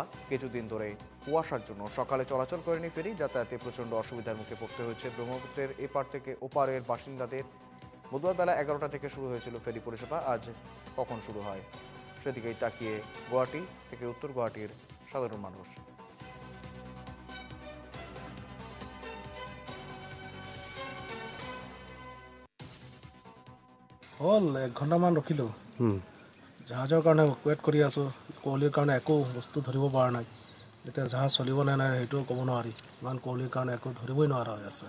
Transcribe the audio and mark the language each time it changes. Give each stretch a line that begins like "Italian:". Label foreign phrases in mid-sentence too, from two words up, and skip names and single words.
Bangla: কিছুদিন ধরে কুয়াশার জন্য সকালে চলাচল করেনি ফেরি। যাতায়াতে প্রচণ্ড অসুবিধার মুখে পড়তে হয়েছে ব্রহ্মপুত্রের এপার থেকে ওপারের বাসিন্দাদের। বুধবার বেলা 11টা থেকে শুরু হয়েছিল ফেরি পরিষেবা। আজ কখন শুরু হয় সেদিকেই তাকিয়ে গুয়াহাটি থেকে উত্তর গুয়াহাটির সাধারণ মানুষ।
Assamese: হ'ল 1 ঘণ্টামান ৰখিলোঁ। জাহাজৰ কাৰণে ৱেইট কৰি আছোঁ। কুঁৱলীৰ কাৰণে একো বস্তু ধৰিব পৰা নাই। এতিয়া জাহাজ চলিব নে নাই সেইটোও ক'ব নোৱাৰি। ইমান কুঁৱলীৰ কাৰণে একো ধৰিবই নোৱাৰা হৈ আছে।